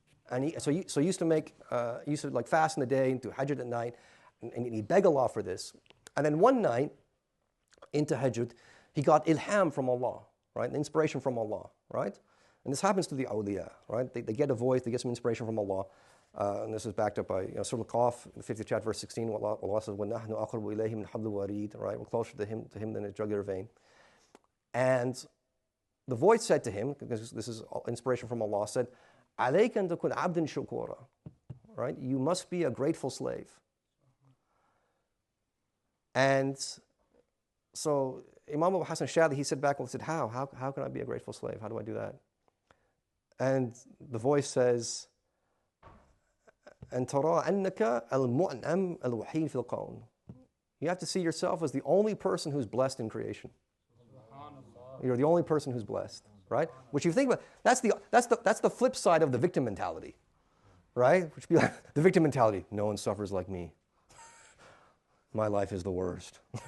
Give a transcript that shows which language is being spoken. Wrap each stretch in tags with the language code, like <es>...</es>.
<en>And he used to like fast in the day and do hajj at night, and he'd beg Allah for this. And then one night, in tahajjud, he got ilham from Allah. right? Inspiration from Allah, right? And this happens to the awliya, right? They get a voice, they get some inspiration from Allah. And this is backed up by Surah Al-Qaf, the 50th chapter, verse 16. Allah says,</en> <ar>وَنَحْنُ أَقْرَبُ إِلَيْهِ مِنْ حَبْلِ الْوَرِيدِ,</ar> <en>right? We're closer to him than a jugular vein. And the voice said to him, because this is inspiration from Allah, said,</en> <ar>عَلَيْكَ أَن تَكُونَ عَبْدًا شُكُورًا,</ar> <en>right? You must be a grateful slave. And so Imam Abu Hassan Shadli, he said back and said, how can I be a grateful slave? How do I do that? And the voice says,</en> <ar>أن ترى أنك المؤنم الوحيد في الكون.</ar> <en>You have to see yourself as the only person who's blessed in creation. You're the only person who's blessed, right? Which you think about, that's the flip side of the victim mentality, right? Which be like, the victim mentality, no one suffers like me. My life is the worst.</en>